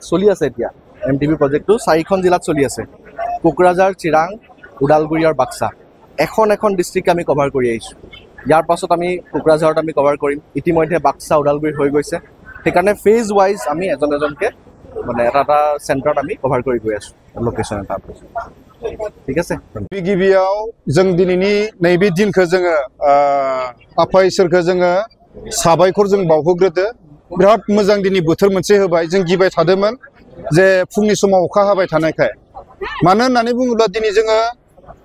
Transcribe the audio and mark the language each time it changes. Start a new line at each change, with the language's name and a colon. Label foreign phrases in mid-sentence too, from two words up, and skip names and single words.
Assamese: চলি আছে এতিয়া MTV প্ৰজেক্টটো 4খন জিলাত চলি আছে কোকৰাঝাৰ চিৰাং ওদালগুৰি আৰু বাক্সা এখন ডিষ্ট্ৰিক্ট আমি কভাৰ কৰি আহিছোঁ ইয়াৰ পাছত আমি কোকৰাঝাৰত আমি কভাৰ কৰিম ইতিমধ্যে বাক্সা ওদালগুৰি হৈ গৈছে সেইকাৰণে
English: phase wise
Assamese: আমি এজনকে মানে এটা চেণ্টাৰত আমি কভাৰ কৰি গৈ আছোঁ লোকেশ্যন এটা ঠিক আছে
Bodo: गिबियाव जों दिनैनि नैबे दिनखौ जोङो आफा इसोरखौ जोङो साबायखर जों बावहोग्रोदो बिराद मोजां दिनै बोथोर मोनसे होबाय जों गिबाय थादोंमोन जे फुंनि समाव अखा हाबाय थानायखाय मानो होननानै बुङोब्ला दिनै जोङो